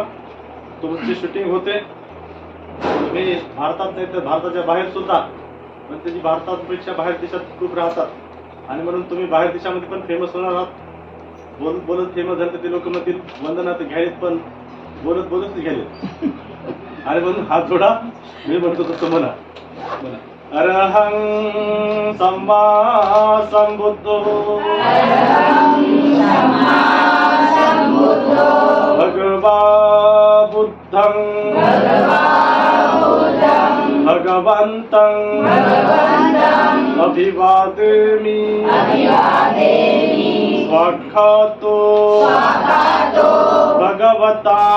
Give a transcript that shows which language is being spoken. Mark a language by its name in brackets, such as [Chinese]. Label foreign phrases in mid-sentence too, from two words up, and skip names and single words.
[Marathi] तुमची शूटिंग होते, तुम्ही भारतात नाही तर भारताच्या बाहेर सुद्धा, पण त्याची भारतापेक्षा बाहेर देशात खूप राहतात आणि म्हणून तुम्ही बाहेर देशामध्ये पण फेमस होणार आहात. बोलत बोलत फेमस झालं तर ते लोक म्हणतील वंदना तर घ्यायलेत, पण बोलत बोलत घ्यायलेत आणि म्हणून हात जोडा, मी म्हणतो तसं म्हणा. [Pali] अरहं सम्मा संबुद्धो भगवा बुद्धं भगवन्तं अभिवादेमि स्वाक्षातो भगवता